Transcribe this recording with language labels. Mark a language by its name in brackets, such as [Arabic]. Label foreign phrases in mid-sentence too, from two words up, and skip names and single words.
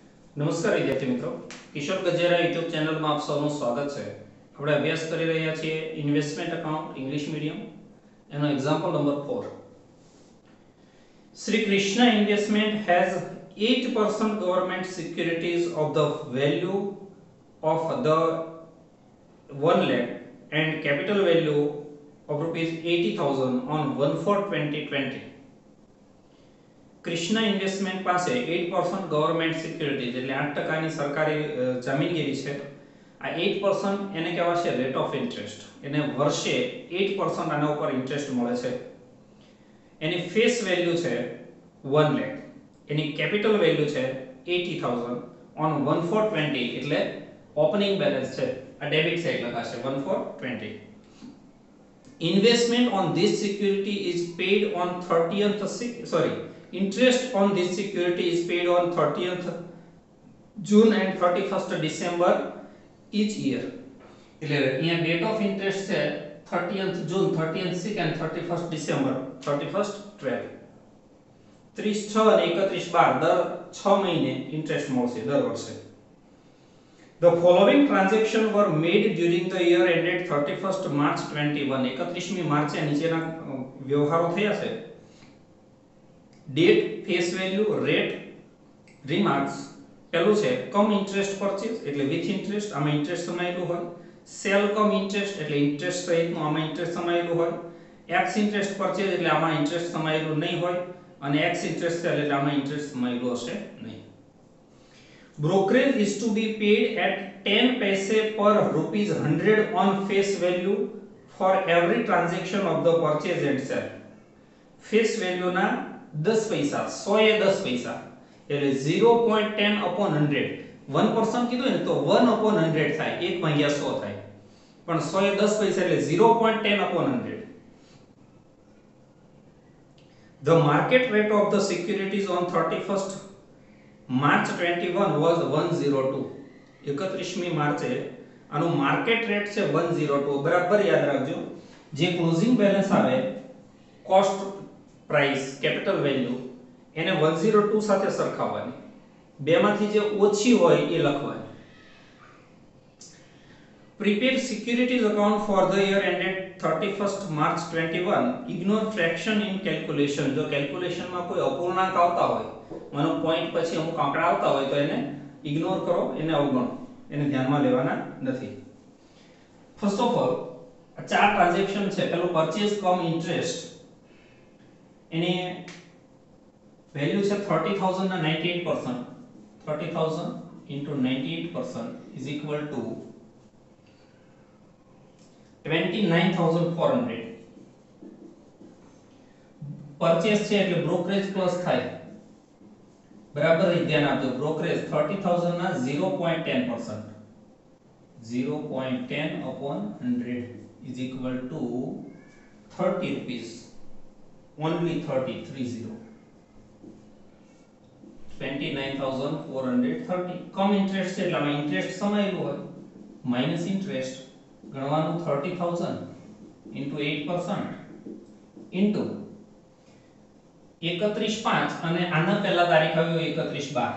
[Gujarati] નમસ્કાર વિદ્યાર્થી મિત્રો, કિશોર ગજેરા [English] YouTube channelમાં [Gujarati] આપ સૌનું સ્વાગત છે. આપણે અભ્યાસ કરી રહ્યા છીએ [English] investment account English medium [Gujarati] એનો [English] example number [Gujarati] 4. [English] Sri Krishna Investment has 8% government securities of the value of the 1 lakh and capital value of rupees 80,000 on 1/4/2020. [Gujarati] કૃષ્ણા ઇન્વેસ્ટમેન્ટ પાસે 8% [English] government securities [Gujarati] એટલે 8% ની સરકારી જામીનગીરી છે. આ 8% એને કહેવાય છે [English] rate of interest. [Gujarati] એને વર્ષે 8% આના ઉપર ઇન્ટરેસ્ટ મળે છે. એની [English] face value [Gujarati] છે 1 લાખ. એની [English] capital value [Gujarati] છે 80,000 ઓન 1/4/20 એટલે [English] opening balance [Gujarati] છે. આ [English] debit side [Gujarati] લખાશે 1/4/20. [English] Investment on this security is paid on 30th interest on this security is paid on 30th June and 31st December each year. [Gujarati] એટલે અહીંયા [English] date of interest [Gujarati] છે [English] 30th June, 30th Sec and 31st December, 31st 12. [Gujarati] 30/6 અને 31/12 દર 6 મહિને ઇન્ટરેસ્ટ મળશે દર વર્ષે. [English] The following transactions were made during the year ended 31st March 21. [Gujarati] 31મી માર્ચે નીચેના વ્યવહારો થયા છે. [English] date, face value, rate, remarks. [Gujarati] પહેલું છે [English] cum interest purchase [Gujarati] એટલે [English] with interest, [Gujarati] આમાં ઇન્ટરેસ્ટ સમાયેલું હોય. [English] sale cum interest [Gujarati] એટલે ઇન્ટરેસ્ટ સહિતનું આમાં ઇન્ટરેસ્ટ સમાયેલું હોય. [English] ex interest purchase [Gujarati] એટલે આમાં ઇન્ટરેસ્ટ સમાયેલું નહીં હોય અને [English] ex interest sale [Gujarati] એટલે આમાં ઇન્ટરેસ્ટ સમાયેલું હશે નહીં. [English] Brokerage is to be paid at 10 paise per rupees 100 on face value for every transaction of the purchase and sale. Face value [Gujarati] ના 10 પૈસા, 100 એ 10 પૈસા એટલે 0.10 upon 100. 1% કીધું ને તો 1 upon 100 થાય, 1 ભાગ્યા 100 થાય, પણ 100 એ 10 પૈસા એટલે 0.10 upon 100. [English] The market rate of the securities on 31st March 21 was 102. [Gujarati] 31મી માર્ચે આનું [English] market rate [Gujarati] છે 102. બરાબર યાદ રાખજો. જે [English] closing balance [Gujarati] આવે, [English] cost price, capital value [Gujarati] એને 102 સાથે સરખાવવાની. બેમાંથી જે ઓછી હોય એ લખવાની. [English] Prepare securities account for the year ended 31st March 21. Ignore fraction in calculation. [Gujarati] જો કેલ્ક્યુલેશનમાં કોઈ અપૂર્ણાંક આવતા હોય, માનો પોઈન્ટ પછી અમુક આંકડા આવતા હોય તો એને ઇગ્નોર કરો, એને અવગણો, એને ધ્યાનમાં લેવાના નથી. [English] first of all [Gujarati] આ ચાર ટ્રાન્ઝેક્શન છે. પેલું [English] purchase cum interest, [Gujarati] એની વેલ્યુ છે 30,000 ના 98%. [English] 30,000 into 98% is equal to 29,400. [Gujarati] પરચેસ છે એટલે બ્રોકરેજ પ્લસ થાય. બરાબર ધ્યાન આપજો. બ્રોકરેજ 30,000 ના 0.10%, [English] 0.10 upon 100 is equal to 30 rupees. Only 30, 29,430. cum interest [Gujarati] છે એટલે આમાં ઇન્ટરેસ્ટ સમાયેલું હોય, [English] minus interest [Gujarati] ગણવાનું 30,000 into 8% into 31/5 અને આના પહેલા તારીખ આવ્યો 31/12.